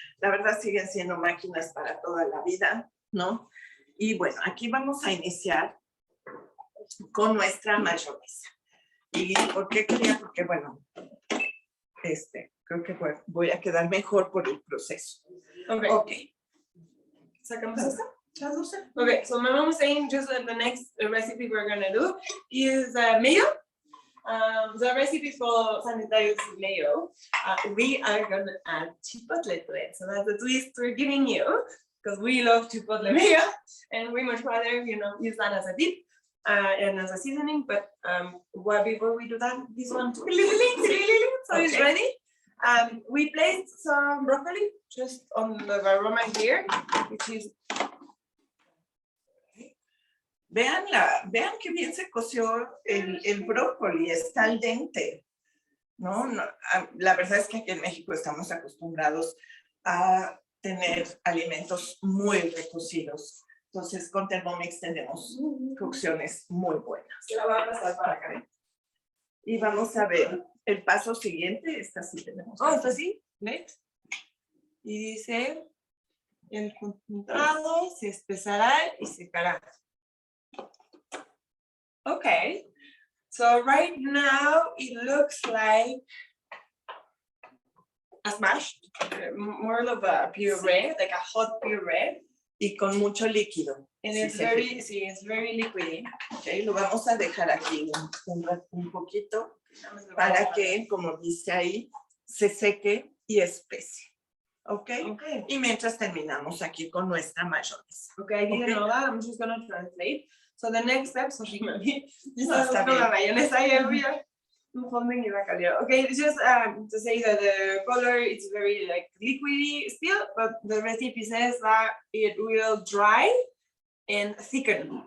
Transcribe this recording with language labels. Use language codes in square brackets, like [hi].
[es] La verdad siguen siendo máquinas para toda la vida, ¿no? Y bueno, aquí vamos a iniciar con nuestra mayonesa. ¿Y por qué quería? Porque bueno, creo que voy a quedar mejor por el proceso. Okay. ¿Sacamos esta? [en] Okay, so my mom was saying just the next recipe we're gonna do is mayo. The recipe for Sanitaious Mayo. We are gonna add chipotle to it. So that's the twist we're giving you because we love chipotle mayo and we much rather, use that as a dip and as a seasoning. But before we do that, this one, so it's ready. We placed some broccoli just on the aroma here, which is. [es] Vean que bien se coció el brócoli, está al dente, ¿no? La verdad es que aquí en México estamos acostumbrados a tener alimentos muy recocidos. Entonces, con Thermomix tenemos cocciones muy buenas. La voy a pasar para acá. Y vamos a ver el paso siguiente. Esta sí tenemos. ¿Esta sí? Next. Y dice, el concentrado se espesará y secará. [en] Okay, so right now it looks like a smash, more of a puree, like a hot puree. [es] Y con mucho líquido. [en] And it's very liquidy. [es] Okay, lo vamos a dejar aquí un poquito para que, como dice ahí, se seque y espese. Okay? Y mientras terminamos aquí con nuestra mayonesa. [en] Okay, I didn't know that. I'm just going to translate. So the next step, so she might be, [es] está bien. La mayonesa y el río. [en] Okay, it's just to say that the color is very like liquidy still, but the recipe says that it will dry and thicken.